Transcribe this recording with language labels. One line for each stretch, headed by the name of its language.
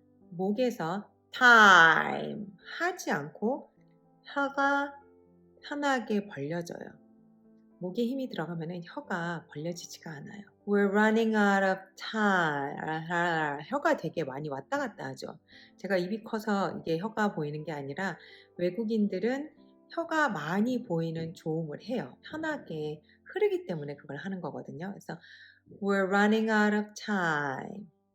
Korean: 목에서 time 하지 않고 혀가 편하게 벌려져요. 목에 힘이 들어가면 혀가 벌려지지가 않아요.
English: We're running out of time.
Korean: 혀가 되게 많이 왔다 갔다 하죠. 제가 입이 커서 이게 혀가 보이는 게 아니라 외국인들은 혀가 많이 보이는 조음을 해요. 편하게 흐르기 때문에 그걸 하는 거거든요. 그래서
English: We're running out of time.